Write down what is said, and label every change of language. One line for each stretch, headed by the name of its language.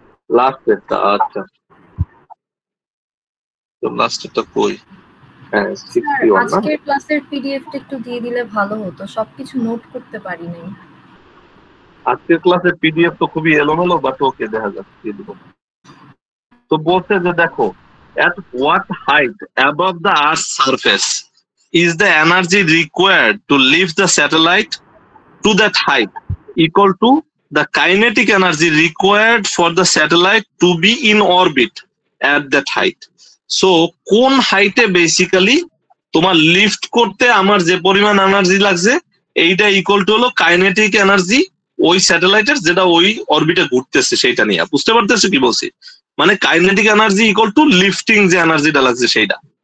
Bangla: লাস্টেরটা, আচ্ছা। তো লাস্টেরটা কই? হ্যাঁ স্যার 61 না আজকের ক্লাসের পিডিএফটা একটু দিয়ে দিলে ভালো হতো, সবকিছু নোট করতে পারি নাই। আজকের ক্লাসের পিডিএফ তো খুবই এলোমেলো, বাট ওকে দেখা যাচ্ছে দিয়ে দিব। তো বলছে যে দেখো,
English: at what height above the earth's surface is the energy required to lift the satellite to that height equal to the kinetic energy required for the satellite to be in orbit at that height.
Bangla: So কোন হাইটে basically তোমার lift করতে আমার যে পরিমাণ energy লাগছে এইটা equal to হলো কাইনেটিক এনার্জি ওই স্যাটেলাইটের, যেটা ওই অরবিটে ঘুরতেছে সেটা নিয়ে। বুঝতে পারতেছো কি বলছি? মানে kinetic energy equal to lifting যে এনার্জিটা লাগছে সেইটা।